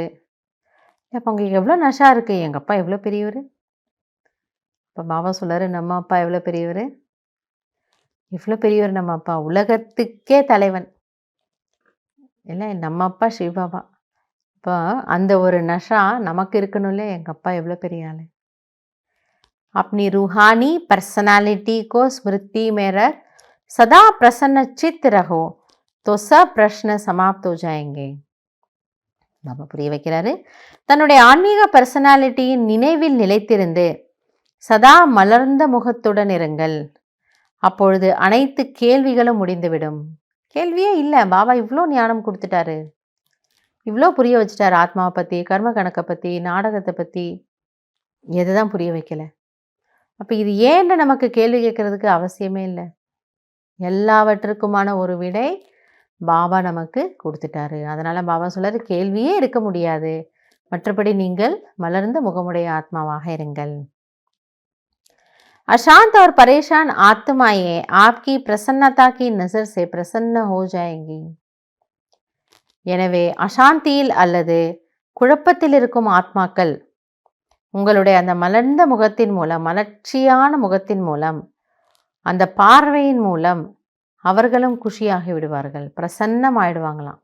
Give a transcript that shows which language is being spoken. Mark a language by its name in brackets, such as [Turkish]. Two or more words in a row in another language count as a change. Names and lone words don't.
[Tamil] அப்போ அவங்களுக்கு எவ்வளோ நஷா இருக்குது, எங்கள் அப்பா எவ்வளோ பெரியவர். இப்போ பாபா சொல்லார், நம்ம அப்பா எவ்வளோ பெரியவர், இவ்வளோ பெரியவர் நம்ம அப்பா, உலகத்துக்கே தலைவன் இல்லை, நம்ம அப்பா சிவபாபா. இப்போ அந்த ஒரு நஷா நமக்கு இருக்கணும் இல்லையா, எங்கள் அப்பா எவ்வளோ பெரிய ஆள். [Hindi] अपनी रूहानी पर्सनालिटी को स्मृति में रख सदा प्रसन्न चित्त रहो तो सब प्रश्न समाप्त हो जाएंगे. [Tamil] பாபா புரிய வைக்கிறாரு, தன்னுடைய ஆன்மீக பர்சனாலிட்டியின் நினைவில் நிலைத்திருந்து சதா மலர்ந்த முகத்துடன் இருங்கள். அப்பொழுது அனைத்து கேள்விகளும் முடிந்துவிடும். கேள்வியே இல்லை, பாபா இவ்வளோ ஞானம் கொடுத்துட்டாரு, இவ்வளோ புரிய வச்சுட்டாரு. ஆத்மாவை பற்றி, கர்ம கணக்கை பற்றி, நாடகத்தை பற்றி எதை தான் புரிய வைக்கலை. அப்போ இது ஏன்னு நமக்கு கேள்வி கேட்கறதுக்கு அவசியமே இல்லை. எல்லாவற்றுக்குமான ஒரு விடை பாபா நமக்கு கொடுத்துட்டாரு. அதனால் பாபா சொல்கிறார், கேள்வியே இருக்க முடியாது, மற்றபடி நீங்கள் மலர்ந்த முகமுடைய ஆத்மாவாக இருங்கள். [Hindi] अशांत और परेशान आत्माएं आपकी प्रसन्नता की नजर से प्रसन्न हो जाएंगी. [Tamil] எனவே அசாந்தியில் அல்லது குழப்பத்தில் இருக்கும் ஆத்மாக்கள் உங்களுடைய அந்த மலர்ந்த முகத்தின் மூலம், மலர்ச்சியான முகத்தின் மூலம், அந்த பார்வையின் மூலம் அவர்களும் குஷியாகி விடுவார்கள், பிரசன்னமாயிடுவாங்களாம்.